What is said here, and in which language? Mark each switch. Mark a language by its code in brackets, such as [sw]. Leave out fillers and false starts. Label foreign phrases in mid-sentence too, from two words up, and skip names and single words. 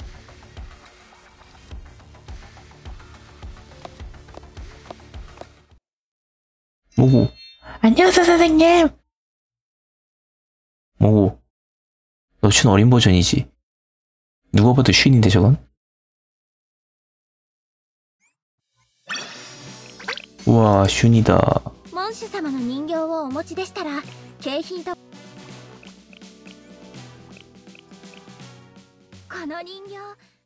[ko] 뭐고? 안녕하세요 선생님. 뭐고? 너 슌 어린 버전이지? 누가 봐도 슌인데 저건? 우와 슌이다. [ja] 門主様の人形をお持ちでしたら景品と。この人形